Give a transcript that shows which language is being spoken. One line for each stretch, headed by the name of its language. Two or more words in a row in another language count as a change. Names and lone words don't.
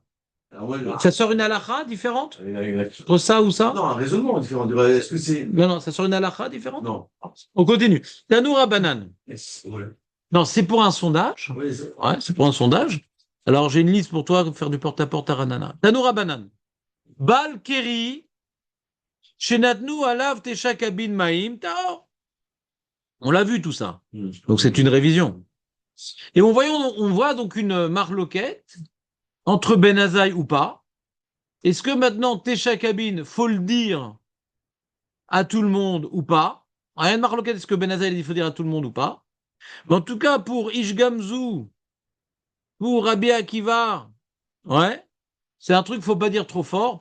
French: Alors, ouais, Ça sort une halakha différente non, entre ça ou ça? un raisonnement différent. Est-ce que c'est. Non, ça sort une halakha différente? Non. On continue.
Hebrew: תנו רבנן.
French: Ouais. Non, c'est pour un sondage. Ouais, Ouais, c'est pour un sondage. Alors, j'ai une liste pour toi pour faire du porte-à-porte à Ranana.
Hebrew: תנו רבנן. בעל קרי. שנתנו עליו תשעה קבין מים טהור.
French: On l'a vu tout ça. Donc c'est une révision. Et on voit donc une marloquette entre Ben Azaï ou pas. Est-ce que maintenant
Hebrew: תשעה קבין,
French: faut le dire à tout le monde ou pas? Rien de marloquette, est-ce que Ben Azaï il faut dire à tout le monde ou pas? Mais en tout cas, pour Ishgamzu, pour Rabbi Akiva, ouais, c'est un truc qu'il faut pas dire trop fort.